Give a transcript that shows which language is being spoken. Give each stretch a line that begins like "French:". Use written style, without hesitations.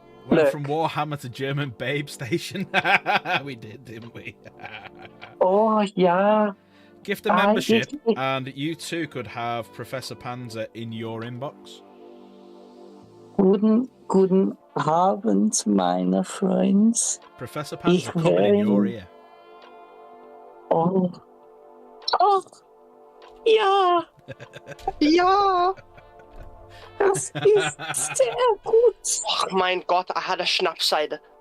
English: Went from Warhammer to German Babe Station. We did, didn't we? Oh, yeah. Gift a membership, and you too could have Professor Panzer in your inbox.
German: Guten Abend, meine Freunde.
English: Professor Panzer coming in your ear.
German: Oh, ja. Ja. Das ist sehr gut. Oh mein Gott,
English: I had a Schnapscider.